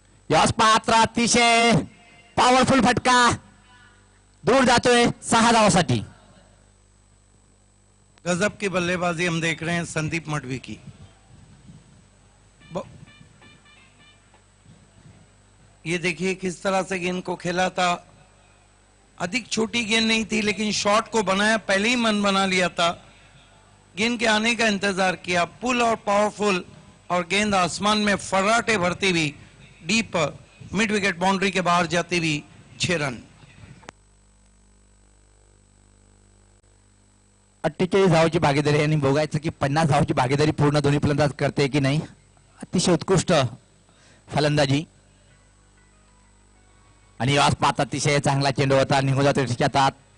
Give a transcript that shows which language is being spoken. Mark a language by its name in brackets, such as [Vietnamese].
[Marathi] यश पात्र अतिशय पॉवरफुल फटका दूर जातोय 6 धावासाठी. [Hindi] गजब की बल्लेबाजी हम देख रहे हैं संदीप मडवी की. ये देखिए किस तरह से गेंद को खेला था. अधिक छोटी गेंद नहीं थी लेकिन शॉट को बनाया, पहले ही मन बना लिया था. गेंद के आने का इंतजार किया, पुल और पावरफुल, और गेंद आसमान में फर्राटे भरती हुई डीप मिड विकेट बाउंड्री के बाहर जाती हुई 6 रन। [Marathi] 48 धावाची भागीदारी आणि बघायचं की 50 धावाची भागीदारी पूर्ण दोन्ही फलंदाज करते की नाही. अतिशय उत्कृष्ट फलंदाजी आणि आज पाच अतिशय चांगला चेंडू होता, निघून जातो त्याच्यात आत.